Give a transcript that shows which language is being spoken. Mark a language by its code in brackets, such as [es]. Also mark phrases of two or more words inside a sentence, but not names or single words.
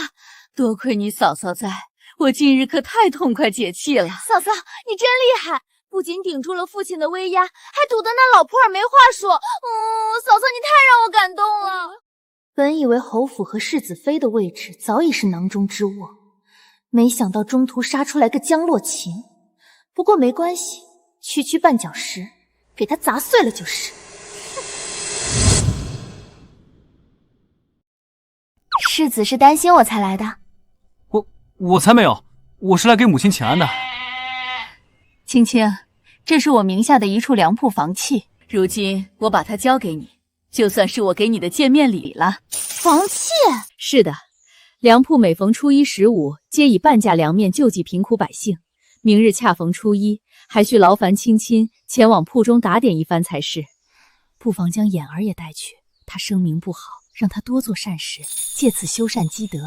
[zh] 多亏你嫂嫂在，我今日可太痛快解气了。嫂嫂，你真厲害，不仅顶住了父親的威压，還堵得那老婆兒沒話說。嫂嫂，你太讓我感动了。本以為侯府和世子妃的位置早已是囊中之物，沒想到中途殺出來個江洛琴。不過沒關係，區區絆腳石，給他砸碎了就是。世子是擔心我才來的。我才沒有，我是來給母親請安的。青青，這是我名下的一處糧鋪房契，如今我把它交給你，就算是我給你的見面禮了。房契？是的，糧鋪每逢初一、15，皆以半價糧面救濟貧苦百姓。明日恰逢初一，還需勞煩青青前往鋪中打點一番才是。不妨將眼兒也帶去，她聲名不好，讓她多做善事，借此修善積德。